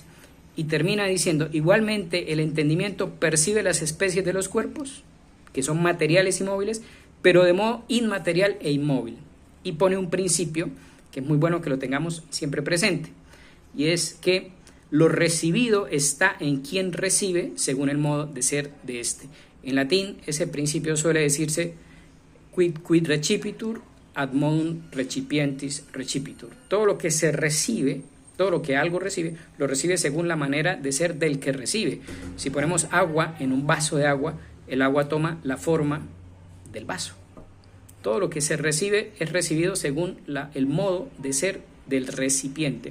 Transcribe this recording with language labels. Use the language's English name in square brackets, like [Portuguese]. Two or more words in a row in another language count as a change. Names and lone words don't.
[Spanish] Y termina diciendo, igualmente el entendimiento percibe las especies de los cuerpos, que son materiales y móviles, pero de modo inmaterial e inmóvil. Y pone un principio que es muy bueno que lo tengamos siempre presente, y es que lo recibido está en quien recibe según el modo de ser de éste. En latín ese principio suele decirse [Latin] quid recipitur ad modum recipientis recipitur. [Spanish] Todo lo que se recibe, todo lo que algo recibe, lo recibe según la manera de ser del que recibe. Si ponemos agua en un vaso de agua, el agua toma la forma del vaso. Todo lo que se recibe es recibido según el modo de ser del recipiente.